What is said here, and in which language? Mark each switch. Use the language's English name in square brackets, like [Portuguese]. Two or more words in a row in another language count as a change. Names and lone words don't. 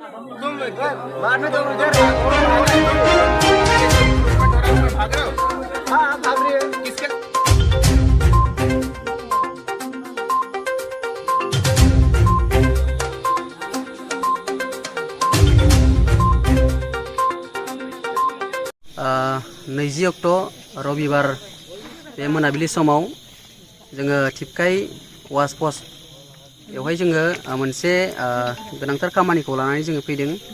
[Hindi] बाद में तो उधर भाग रहे हो? हाँ भाग रही है। किसके [Bodo] नैजि अक्ट' रबिबार बे मोनाबिलि समाव जोङो टिपकाइ वाच पस्ट बेवहाय जोङो मोनसे गोनांथार खामानिखौ लानानै जोङो फैदों।